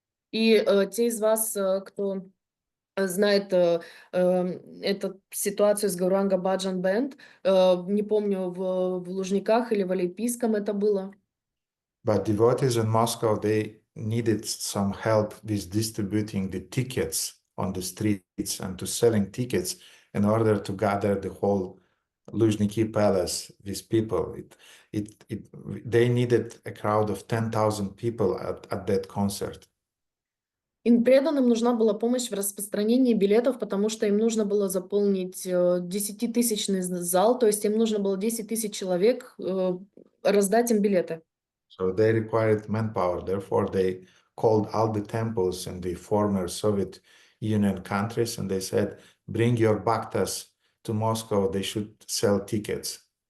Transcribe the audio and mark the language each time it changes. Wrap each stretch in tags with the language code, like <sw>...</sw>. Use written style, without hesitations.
<ru>И те из вас, кто знает эту ситуацию с Гауранга Баджан Бэнд, не помню, в Лужниках или в Олимпийском это было.</ru> <en>But devotees in Moscow, they needed some help with distributing the tickets on the streets and to selling tickets in order to gather the whole Luzhniki palace with people. They needed a crowd of 10,000 people at that concert.</en> <ru>Им преданным нужна была помощь в распространении билетов, потому что им нужно было заполнить 10-тысячный зал, то есть им нужно было 10 тысяч человек раздать им билеты.</ru> <en>So they required manpower. Therefore, they called all the temples in the former Soviet Union countries and they said, bring your bhaktas to Moscow. They should sell tickets.</en>